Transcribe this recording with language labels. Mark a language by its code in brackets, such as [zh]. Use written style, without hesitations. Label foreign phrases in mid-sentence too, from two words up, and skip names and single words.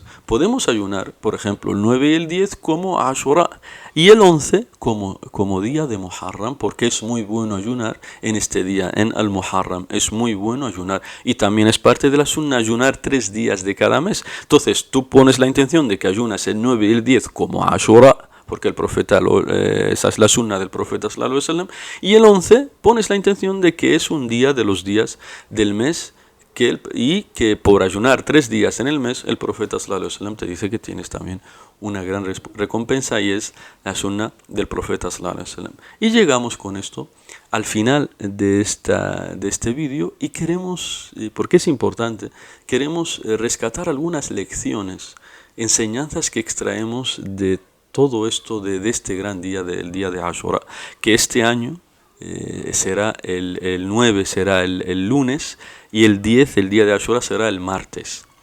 [es] Podemos ayunar, por ejemplo, el 9 y el 10 como Ashura y el 11 como día de Muharram, porque es muy bueno ayunar en este día, en al-Muharram. Es muy bueno ayunar. Y también es parte de la sunna ayunar 3 días de cada mes. Entonces, tú pones la intención de que ayunas el 9 y el 10 como Ashura, porque el profeta, esa es la sunna del profeta [ar] صلى الله عليه وسلم, [es] y el 11 pones la intención de que es un día de los días del mes, y que por ayunar 3 días en el mes, el profeta [ar] صلى الله عليه وسلم [es] te dice que tienes también una gran recompensa, y es la sunna del profeta [ar] صلى الله عليه وسلم. [es] Y llegamos con esto al final de este vídeo, y queremos, porque es importante, queremos rescatar algunas lecciones, enseñanzas que extraemos de todo esto, de este gran día, del día de Ashura, que este año será el 9 será el lunes, y el 10, el día de Ashura, será el martes.